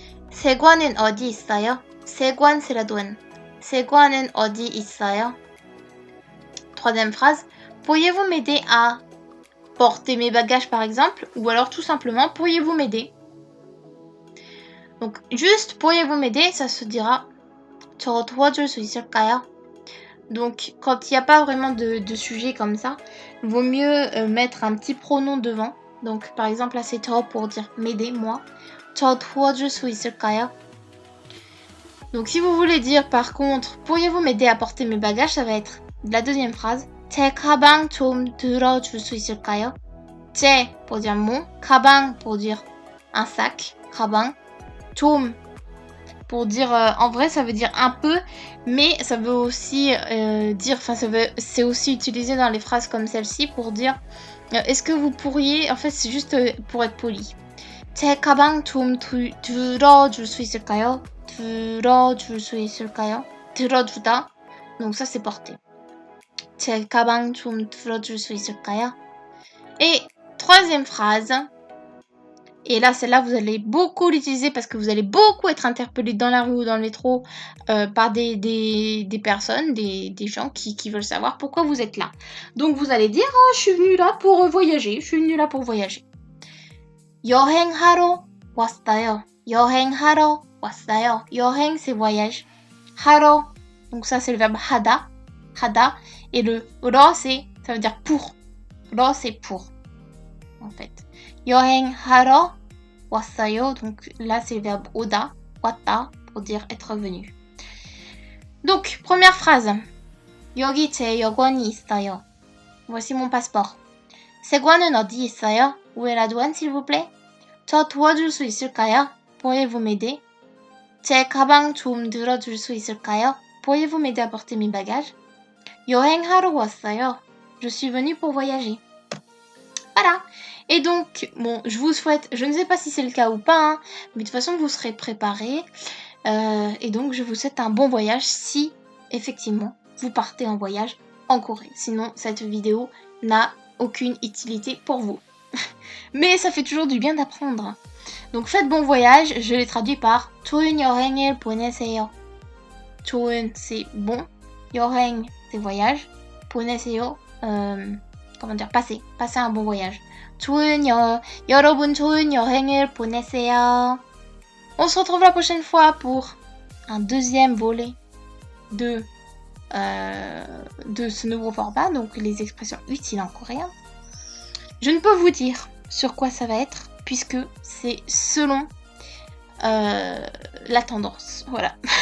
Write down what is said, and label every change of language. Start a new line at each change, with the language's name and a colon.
Korean: 세관은 어디 있어요?
French: 세관 c'est la douane.
Korean: 세관은 어디 있어요?
French: Troisième phrase. Pourriez-vous m'aider à porter mes bagages par exemple? Ou alors tout simplement, pourriez-vous m'aider? Donc juste, pourriez-vous m'aider? Ça se dira
Korean: 저 도와줄 수 있을까요?
French: Donc quand il n'y a pas vraiment de sujet comme ça, vaut mieux mettre un petit pronom devant. Donc par exemple là c'est 저 pour dire m'aider, moi.
Korean: 저 도와줄 수 있을까요?
French: Donc si vous voulez dire par contre, pourriez-vous m'aider à porter mes bagages, ça va être la deuxième phrase.
Korean: 제 가방 좀 들어줄 수 있을까요?
French: 제 pour dire mon, 가방 pour dire un sac, 가방, 좀 pour dire en vrai ça veut dire un peu, mais ça veut aussi dire, enfin c'est aussi utilisé dans les phrases comme celle-ci pour dire est-ce que vous pourriez, en fait c'est juste pour être poli.
Korean: 제 가방 좀 들어줄 수 있을까요? 들어줄 수 있을까요? 들어주다.
French: Donc ça c'est porté.
Korean: 제 가방 좀 들어줄 수 있을까요?
French: Et troisième phrase. Et là, celle-là, vous allez beaucoup l'utiliser parce que vous allez beaucoup être interpellé dans la rue ou dans le métro par des personnes, des gens qui veulent savoir pourquoi vous êtes là. Donc vous allez dire, oh, je suis venue là pour voyager. Je suis venue là pour voyager.
Korean: 여행하러 왔어요. 여행하러 왔어요.
French: 여행, c'est voyage. 하러, donc ça, c'est le verbe 하다. 하다. Et le 러, ça veut dire pour. 러, c'est pour. En fait.
Korean: 여행하러 왔어요.
French: Donc là, c'est le verbe 오다. 왔다 pour dire être venu. Donc, première phrase.
Korean: 여기 제 여권이 있어요.
French: Voici mon passeport.
Korean: 세관은 어디 있어요?
French: Où est la douane, s'il vous plaît?
Korean: 저 도와줄 수 있을까요?
French: Pourriez-vous m'aider?
Korean: 제 가방 좀 들어줄 수 있을까요?
French: Pourriez-vous m'aider à porter mes bagages?
Korean: 여행하러 왔어요.
French: Je suis venue pour voyager. Voilà. Et donc, bon, je vous souhaite, je ne sais pas si c'est le cas ou pas, hein, mais de toute façon, vous serez préparés. Et donc, je vous souhaite un bon voyage si, effectivement, vous partez en voyage en Corée. Sinon, cette vidéo n'a aucune utilité pour vous. Mais ça fait toujours du bien d'apprendre. Donc, faites bon voyage. Je l'ai traduit par
Korean: 좋은 여행을 보내세요. 좋은,
French: c'est bon. 여행, c'est voyage. 보내세요, comment dire, passez un bon voyage.
Korean: 여러분 좋은 여행을 보내세요.
French: On se retrouve la prochaine fois pour un deuxième volet de ce nouveau format, donc les expressions utiles en coréen. Je ne peux vous dire sur quoi ça va être, puisque c'est selon la tendance, voilà.